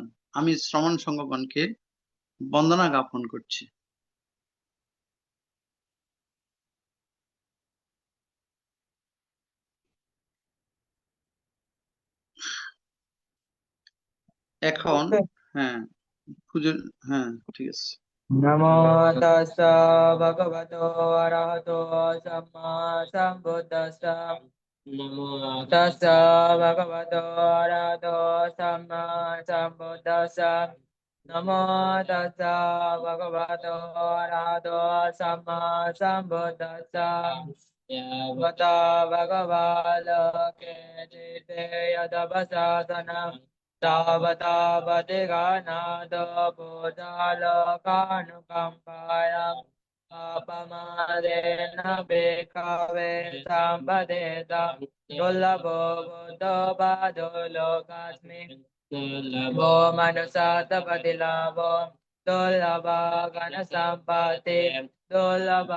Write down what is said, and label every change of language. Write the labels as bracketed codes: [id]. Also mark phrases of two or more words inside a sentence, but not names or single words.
[bn] আমি শ্রমণ সংঘগণকে বন্দনা জ্ঞাপন করছি। এখন হ্যাঁ হ্যাঁ, ঠিক আছে। [pi] নমো তাস্সা ভগবতো অরহতো সাম্মা সাম্বুদ্দাস্সা। নমো তাস্সা ভগবতো অরহতো সাম্মা সাম্বুদ্দাস্সা। নমো তাস্সা ভগবতো অরহতো সাম্মা সাম্বুদ্দাস্সা। ইয়াবতা ভগবালোকে চিতে যদবসাসনম तावता पतिगानादो भूतालोकानुकम्पायाम् अपमादेन भिक्खवे सम्पदेताम् दुर्लभो बुद्धो बाधो लोकास्मिन् दुर्लभो मनुष्यार्थपतिलाभो दुर्लभा घनसम्पत्ति दुर्लभा